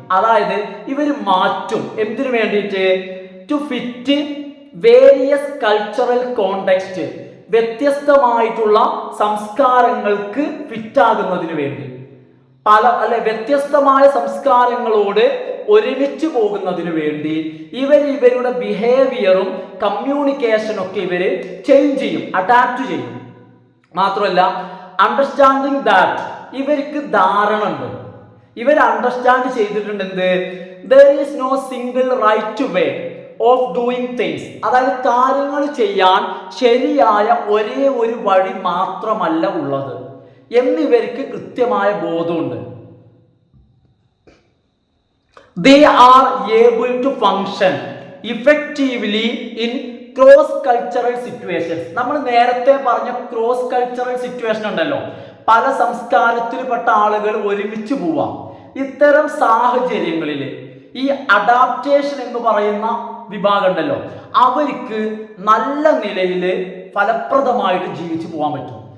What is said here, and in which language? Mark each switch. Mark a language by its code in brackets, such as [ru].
[ml] അതായത് ഇവർ മാറ്റും. എന്തിനു വേണ്ടിയിട്ട്? [en] to fit various cultural context, [ml] വ്യത്യസ്തമായിട്ടുള്ള സംസ്കാരങ്ങൾക്ക് ഫിറ്റാകുന്നതിന് വേണ്ടി, വ്യത്യസ്തമായ സംസ്കാരങ്ങളോട് ഒരുമിച്ച് പോകുന്നതിന് വേണ്ടി ഇവരുടെ ബിഹേവിയറും കമ്മ്യൂണിക്കേഷനും ഒക്കെ ഇവര് ചേഞ്ച് ചെയ്യും, അഡാപ്റ്റ് ചെയ്യും. മാത്രമല്ല [en] understanding that, [ml] ഇവർക്ക് ധാരണ ഉണ്ട്, ഇവർ അണ്ടർസ്റ്റാൻഡ് ചെയ്തിട്ടുണ്ട് എന്ത്? [en] there is no single right way of doing things. [ml] അതായത് കാര്യങ്ങൾ ചെയ്യാൻ ശരിയായ ഒരേ ഒരു വഴി മാത്രമല്ല ഉള്ളത് എന്നിവർക്ക് കൃത്യമായ ബോധമുണ്ട്. [en] they are able to function effectively in cross cultural situations. [ml] നമ്മൾ നേരത്തെ പറഞ്ഞ ക്രോസ് കൾച്ചറൽ സിറ്റുവേഷൻ ഉണ്ടല്ലോ, പല സംസ്കാരത്തിൽപ്പെട്ട ആളുകൾ ഒരുമിച്ച് പോവാം. ഇത്തരം സാഹചര്യങ്ങളിൽ ഈ അഡാപ്റ്റേഷൻ എന്ന് പറയുന്ന വിഭാഗം ഉണ്ടല്ലോ, അവർക്ക് നല്ല നിലയിൽ ഫലപ്രദമായിട്ട് ജീവിച്ചു പോകാൻ പറ്റും.